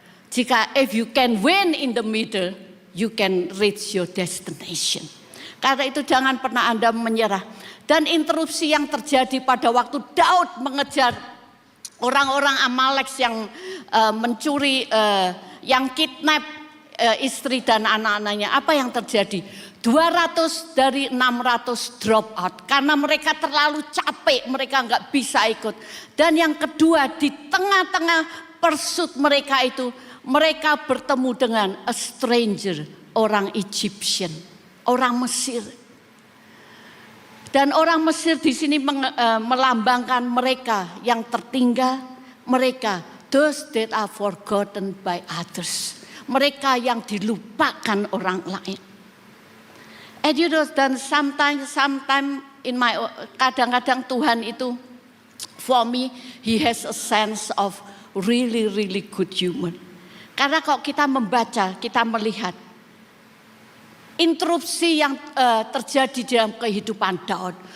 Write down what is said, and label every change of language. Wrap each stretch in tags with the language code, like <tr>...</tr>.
<en>Jika if you can win in the middle, you can reach your destination.</en> <id>Karena itu jangan pernah Anda menyerah. Dan interupsi yang terjadi pada waktu Daud mengejar orang-orang Amalek yang mencuri, yang kidnap istri dan anak-anaknya. Apa yang terjadi? 200 dari 600 drop out. Karena mereka terlalu capek, mereka nggak bisa ikut. Dan yang kedua, di tengah-tengah pursuit mereka itu, mereka bertemu dengan</id> <en>a stranger,</en> <id>orang Egyptian, orang Mesir. Dan orang Mesir di sini melambangkan mereka yang tertinggal, mereka</id> <en>those that are forgotten by others,</en> <id>mereka yang dilupakan orang lain.</id> <en>And you know, dan sometimes in my</en> <id>kadang-kadang Tuhan itu,</id> <en>for me, He has a sense of really good humor.</en> <id>Karena kalau kita membaca, kita melihat interupsi yang terjadi dalam kehidupan Daud.</id>